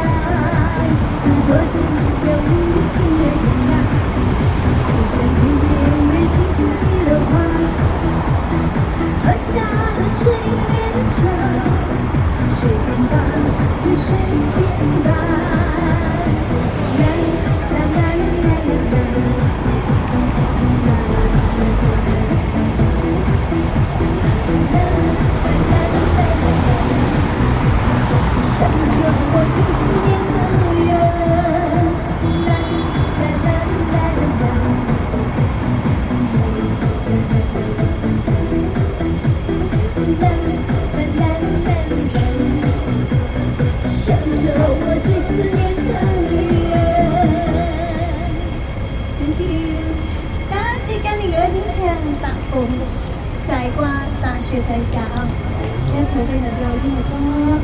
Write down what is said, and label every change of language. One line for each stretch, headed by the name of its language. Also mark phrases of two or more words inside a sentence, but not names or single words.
Chinese: 多情又无情的人啊，就像天边月镜子里的花，喝下了醉烈的酒，随便吧，就随便吧。啦啦啦啦啦成就我千思念的缘，啦啦啦啦啦啦，成就我最思念的缘。
English: Thank you，
Chinese: 大家跟你歌听唱大风在刮，大雪在下，这首歌的最后听的歌。